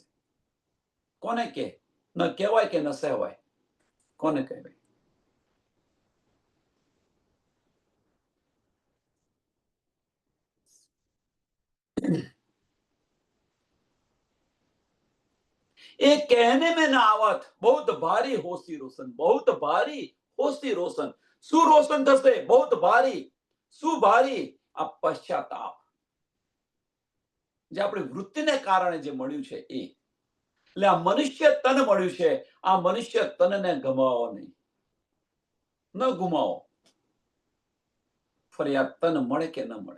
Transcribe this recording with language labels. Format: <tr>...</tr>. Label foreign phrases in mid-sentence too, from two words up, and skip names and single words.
<gu>કોને કે ન કહેવાય કે ન સહેવાય? કોને કહેવાય?</gu> <hi>એ कहने में ना आवत बहुत भारी होशी रोशन, बहुत भारी होशी रोशन.</hi> <gu>શું રોશન થશે?</gu> <hi>बहुत भारी.</hi> <gu>શું ભારી? આ પશ્ચાતાપ. જે આપણી વૃત્તિને કારણે જે મળ્યું છે એ. એટલે આ મનુષ્ય તન મળ્યું છે. આ મનુષ્ય તનને ગમાવો નહીં. ન ગુમાવો. ફરી આ તન મળે કે ન મળે?</gu>